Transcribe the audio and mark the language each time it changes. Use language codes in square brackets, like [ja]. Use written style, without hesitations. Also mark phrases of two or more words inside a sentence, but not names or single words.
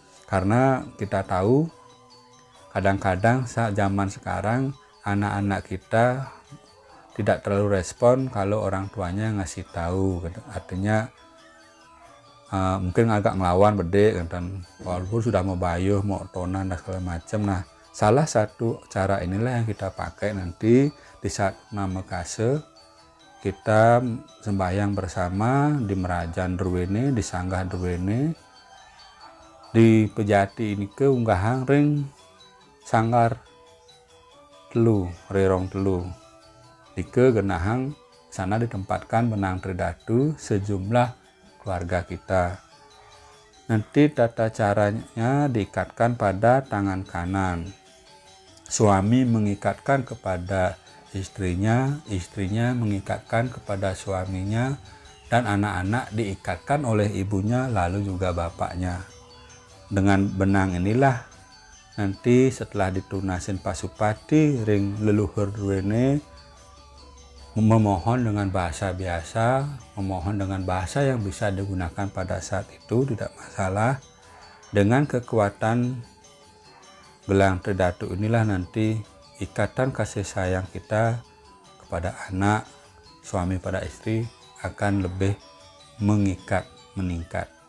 [id] Karena kita tahu kadang-kadang saat zaman sekarang anak-anak kita tidak terlalu respon kalau orang tuanya ngasih tahu, artinya mungkin agak ngelawan bedek dan walaupun sudah mau bayuh, mau tonan dan segala macam. Nah, salah satu cara inilah yang kita pakai nanti di saat nama kase kita sembahyang bersama di Merajan Druwene, di Sanggah Druwene, di Pejati ini ke [ban] unggahan ring sanggar telu, rerong telu. Dike genahang sana [id] ditempatkan benang tridatu sejumlah keluarga kita. Nanti tata caranya diikatkan pada tangan kanan. Suami mengikatkan kepada istrinya, istrinya mengikatkan kepada suaminya, dan anak-anak diikatkan oleh ibunya lalu juga bapaknya. Dengan benang inilah nanti setelah ditunasin Pasupati [ban] ring leluhur Druwene [id] memohon dengan bahasa biasa, memohon dengan bahasa yang bisa digunakan pada saat itu, tidak masalah. Dengan kekuatan gelang tridatu inilah nanti ikatan kasih sayang kita kepada anak, suami pada istri akan lebih mengikat, meningkat.